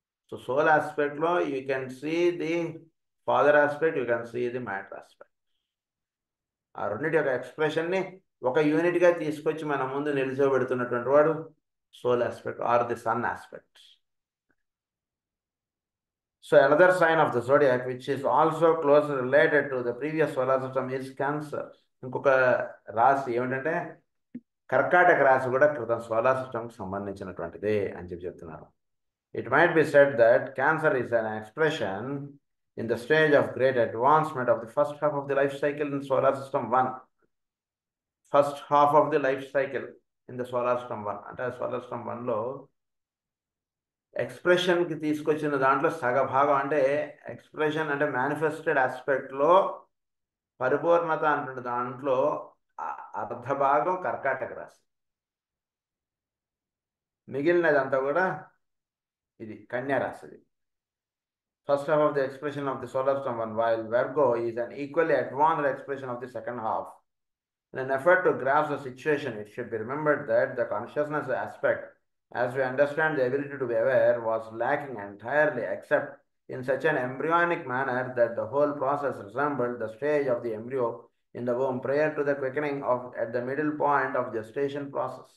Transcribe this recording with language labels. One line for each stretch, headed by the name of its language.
English: So soul ఆస్పెక్ట్లో you can see the father aspect, you can see the matter aspect.
Telugu: ఆ రెండింటి యొక్క ఎక్స్ప్రెషన్ని ఒక యూనిట్గా తీసుకొచ్చి మన ముందు నిలిచోబెడుతున్నటువంటి వాడు
English: Soul aspect are the sun aspect. So another sign of the zodiac which is also closely related to the previous solar system is Cancer.
Telugu: ఇంకొక రాశి ఏమిటంటే కర్కాటక రాశి కూడా క్రితం సోలార్ సిస్టమ్కి సంబంధించినటువంటిదే అని చెప్తున్నారు.
English: It might be said that Cancer is an expression in the stage of great advancement of the first half of the life cycle in solar system 1. First half of the life cycle in the solar system 1
Telugu: అంటే solar system 1లో ఎక్స్ప్రెషన్కి తీసుకొచ్చిన దాంట్లో సగభాగం అంటే expression అంటే manifested ఆస్పెక్ట్లో పరిపూర్ణత అంటున్న దాంట్లో అర్ధ భాగం కర్కాటక రాశి, మిగిలినదంతా కూడా ఇది కన్యా రాశిది.
English: First half of the expression of the solar system 1 while Virgo is an equally advanced expression of the second half. In an effort to grasp the situation, it should be remembered that the consciousness aspect, as we understand the ability to be aware, was lacking entirely, except in such an embryonic manner that the whole process resembled the stage of the embryo in the womb prior to the quickening of at the middle point of gestation process.